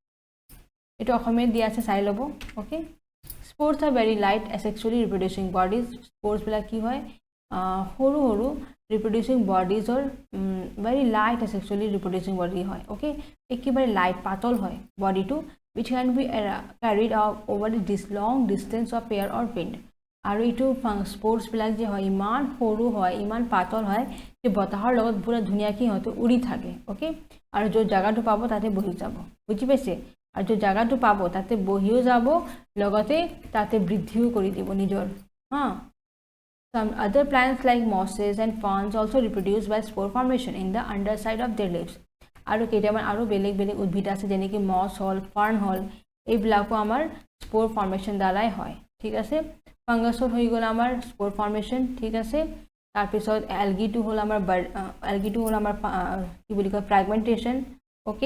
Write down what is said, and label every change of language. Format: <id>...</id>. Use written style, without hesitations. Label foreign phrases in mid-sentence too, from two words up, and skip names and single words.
<as>এইটো অসমীয়াত দিয়া আছে, চাই ল'ব, অ'কে।</as> <en>spores are very light asexually reproducing bodies,</en> <as>স্প'ৰ্ছবিলাক কি হয়, সৰু সৰু</as> <en>reproducing bodies very light asexually reproducing body</en> <as>হয়, অ'কে, একেবাৰে লাইট পাতল হয় বডিটো,</as> <en>which can be carried out over this long distance of air or wind.</en> <as>আৰু এইটো স্প'ৰ্ছবিলাক যে হয় ইমান সৰু হয়, ইমান পাতল হয়, যে বতাহৰ লগত পূৰা ধুনীয়াকৈ সিহঁতে উৰি থাকে, অ'কে। আৰু য'ত জাগাটো পাব তাতে বহি যাব, বুজি পাইছে, আৰু য'ত জাগাটো পাব তাতে বহিও যাব, লগতে তাতে বৃদ্ধিও কৰি দিব নিজৰ, হা।</as> <en>Some other plants like mosses and ferns also reproduce by spore formation in the underside of their leaves.</en> <as>আৰু কেইটামান আৰু বেলেগ বেলেগ উদ্ভিদ আছে, যেনেকৈ মছ হ'ল, ফাৰ্ণ হ'ল, এইবিলাকো আমাৰ</as> <en>spore formation</en> <as>দ্বাৰাই হয়, ঠিক আছে। ফাংগাছৰ হৈ গ'ল আমাৰ</as> <en>spore formation,</en> <as>ঠিক আছে। তাৰপিছত এলগিটো হ'ল আমাৰ কি বুলি কয়, ফ্ৰেগমেণ্টেশ্যন, অ'কে।</as>